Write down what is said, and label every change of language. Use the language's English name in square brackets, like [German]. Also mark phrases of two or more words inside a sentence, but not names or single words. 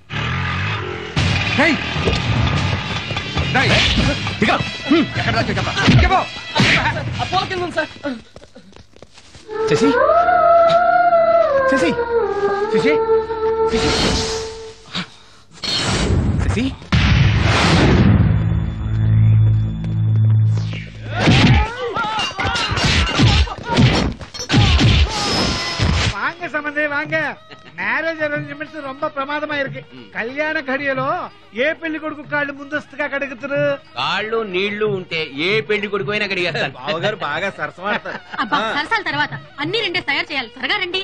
[Telugu] శశి శశి శశి శశి [Tamil] வாங்க சம்பந்தே வாங்க. [English] Marriage arrangements [Tamil] ரொம்ப பிரமாதமா இருக்கு. [Telugu] கல்யாண கடியలో ఏ పెళ్లి కొడుకు కాళ్ళు ముందస్తుగా కడుగుతారు? కాళ్ళు నీళ్లు ఉంటే ఏ పెళ్లి కొడుకు అయినా కడిగేస్తాను. బావగారు బాగా సరసమాడతారు. అబ్బా సరసాల తర్వాత అన్ని 2 తయారు చేయాలి. త్వరగా రండి.